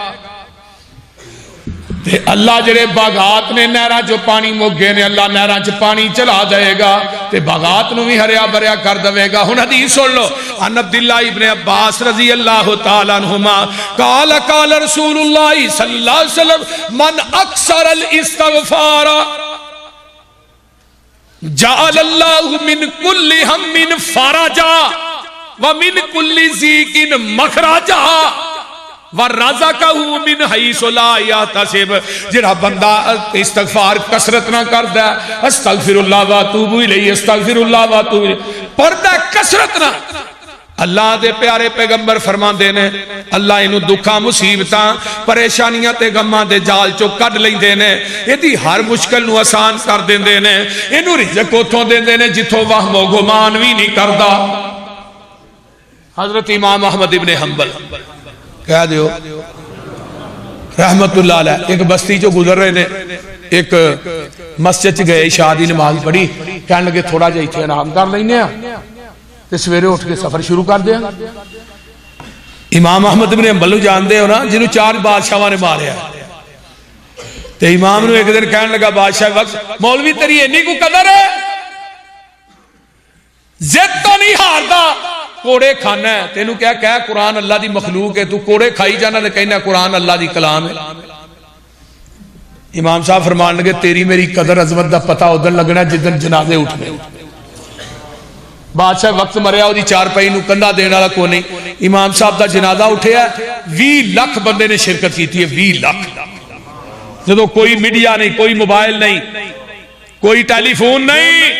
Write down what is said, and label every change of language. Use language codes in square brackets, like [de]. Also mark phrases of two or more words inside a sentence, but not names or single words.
[pa] تے اللہ جڑے باغات نے نہراں جو پانی موگے نے اللہ نہراں چ پانی چلا دے گا تے باغات نو بھی ہریا بھریا کر دے گا۔ ہن حدیث سن لو، [ar] ان عبداللہ ابن عباس رضی اللہ تعالی عنہما قال قال رسول اللہ صلی اللہ علیہ وسلم من اکثر الاستغفار جعل اللہ من کل ہم فرجا ومن کل ضیق مخرجا وَرَزَقَهُ مِنْ حَيْثُ لَا يَحْتَسِبُ۔ [pa] جڑا بندہ استغفار کثرت نہ کردا ہے، [ar] استغفر اللہ واتوب الیہ، استغفر اللہ واتوب الیہ [pa] پڑھدا کثرت نہ، اللہ دے پیارے پیغمبر فرماندے نے اللہ اینو دکھاں مصیبتاں پریشانیاں تے غماں دے جال چو کڈ لیندے نے، ایدی ہر مشکل نو آسان کر دیندے نے، اینو رزق اوتھوں دیندے نے جتھوں وہم و گمان وی نہیں کردا۔ حضرت امام احمد ابن حنبل کہہ دیو [ar] رحمت اللہ علیہ [pa] ایک بستی جو گزر رہے نے، ایک مسجد گئے عشاء دی نماز پڑھی، کہنے لگے تھوڑا جا ایتھے آرام کر لینے ہیں تے سویرے اٹھ کے سفر شروع کر دیا۔ امام احمد بن حنبل جان دے ہو نا جنہوں 4 بادشاہاں نے ماریا، تے امام نے ایک دن کہنے لگا بادشاہ وقت مولوی تیری اینی کو قدر ہے، زد تو نہیں ہاردا، کوڑے کھانا ہے، تینوں کیا کہا قرآن اللہ دی مخلوق ہے، تو کوڑے کھائی جانا تے کہنا قرآن اللہ دی کلام ہے۔ امام صاحب فرمان لگے تیری میری قدر عظمت دا پتہ ادھر لگنا جدن جنازے اٹھنے بادشاہ وقت مریا وہ چار پائی نو کندھا دینے والا کو نہیں امام صاحب دا جنازہ اٹھیا 20 لاکھ بندے نے [ur] شرکت کی تھی [pa] 20 لاکھ جدو کوئی میڈیا نہیں کوئی موبائل نہیں کوئی ٹیلی فون نہیں